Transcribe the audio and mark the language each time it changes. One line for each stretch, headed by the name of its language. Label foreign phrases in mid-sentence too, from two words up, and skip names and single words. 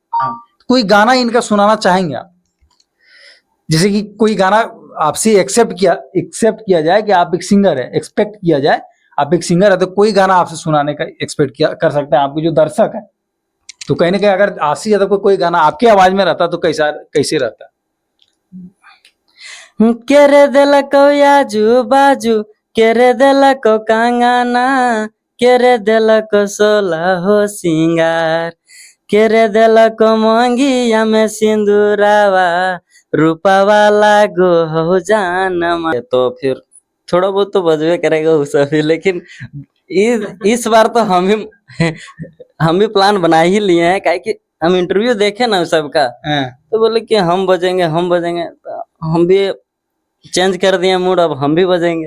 Hindi: कोई गाना इनका सुनाना चाहेंगे आप? जैसे कि कोई गाना आपसे एक्सेप्ट किया जाए कि आप एक सिंगर है, एक्सपेक्ट किया जाए आप एक सिंगर है, तो कोई गाना आपसे सुनाने का एक्सपेक्ट किया कर सकते हैं आपके जो दर्शक है। तो कहीं ना कहीं अगर आशीष यादव को कोई गाना आपकी आवाज में रहता तो कैसे रहता?
Sadri: केरे देलको याजू बाजू, केरे देलको कांगाना, केरे देलको सोला हो सिंगार, केरे देलको मंगिया में सिंदूरावा, रूपावा लागो हो जानमा।
Hindi: तो फिर थोड़ा बहुत तो बजबे करेगा उस अभी, लेकिन इस बार तो हम भी प्लान बना ही लिए हैं, काहे कि हम इंटरव्यू देखे ना सबका, तो बोले कि हम बजेंगे तो हम भी चेंज कर दिए मूड, अब हम भी बजेंगे।